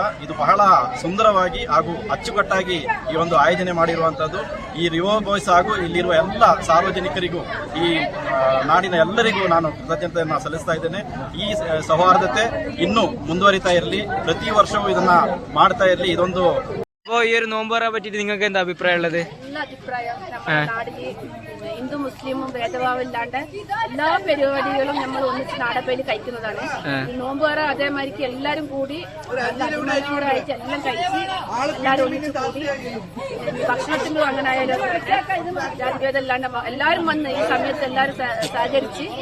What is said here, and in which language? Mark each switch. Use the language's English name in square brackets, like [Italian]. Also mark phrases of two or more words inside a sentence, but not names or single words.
[Kannada] ಇದು ಬಹಳ ಸುಂದರವಾಗಿ ಹಾಗೂ ಅಚ್ಚುಕಟ್ಟಾಗಿ ಈ ಒಂದು ಆಯೋಜನೆ ಮಾಡಿರುವಂತಹದ್ದು. ಈ ರಿವರ್ ಬಾಯ್ಸ್ ಹಾಗೂ ಇಲ್ಲಿರುವ ಎಲ್ಲ ಸಾರ್ವಜನಿಕರಿಗೂ ಈ ನಾಡಿನ ಎಲ್ಲರಿಗೂ ನಾನು ಕೃತಜ್ಞತೆಯನ್ನು ಸಲ್ಲಿಸ್ತಾ ಇದ್ದೇನೆ. ಈ ಸೌಹಾರ್ದತೆ ಇನ್ನೂ ಮುಂದುವರಿತಾ ಇರಲಿ, ಪ್ರತಿ ವರ್ಷವೂ ಇದನ್ನ ಮಾಡ್ತಾ ಇರಲಿ. ಇದೊಂದು [Malayalam] ഈ ഒരു നോമ്പറ പറ്റിയിട്ട് നിങ്ങൾക്ക് എന്താ അഭിപ്രായം ഉള്ളത്? നല്ല അഭിപ്രായം. നമ്മുടെ നാടില് ഹിന്ദു മുസ്ലിമും ഭേദഭാവമില്ലാണ്ട് എല്ലാ പരിപാടികളും നമ്മൾ ഒന്നിച്ച് നാടപ്പേര് കഴിക്കുന്നതാണ്. നോമ്പുറ അതേമാതിരിക്ക് എല്ലാരും കൂടി അഭിമാനത്തോടായിട്ട് എല്ലാം കഴിച്ച് എല്ലാരും ഒന്നിച്ച് കൂടി ഭക്ഷണത്തിനും അങ്ങനെ ആയാലും ജാതിഭേദമില്ലാണ്ട് എല്ലാരും വന്ന് ഈ സമയത്ത് എല്ലാരും സഹകരിച്ച്.